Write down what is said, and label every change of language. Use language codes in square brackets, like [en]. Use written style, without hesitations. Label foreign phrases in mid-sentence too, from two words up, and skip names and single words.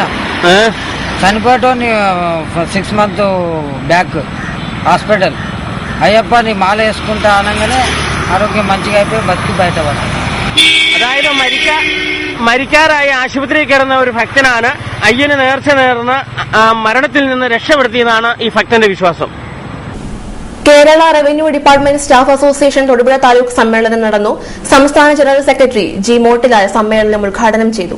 [te] చనిపోయాడు [en] 6 months back [te] హాస్పిటల్ అయ్యప్ప నీ మాల వేసుకుంటా అనగానే ఆరోగ్యం మంచిగా అయిపోయి బతికి బయటపడాలి. [ml] അതായത് മരിക്കാറായി ആശുപത്രിയിൽ കിടന്ന ഒരു ഭക്തനാണ് അയ്യന് നേർച്ച നേർന്ന് മരണത്തിൽ നിന്ന് രക്ഷപ്പെടുത്തിയതാണ് ഈ ഭക്തന്റെ വിശ്വാസം. കേരള റവന്യൂ ഡിപ്പാർട്ട്മെന്റ് സ്റ്റാഫ് അസോസിയേഷൻ തൊടുപുഴ താലൂക്ക് സമ്മേളനം നടന്നു. സംസ്ഥാന [en] General Secretary [ml] ജി മോട്ടിലാൽ സമ്മേളനം ഉദ്ഘാടനം ചെയ്തു.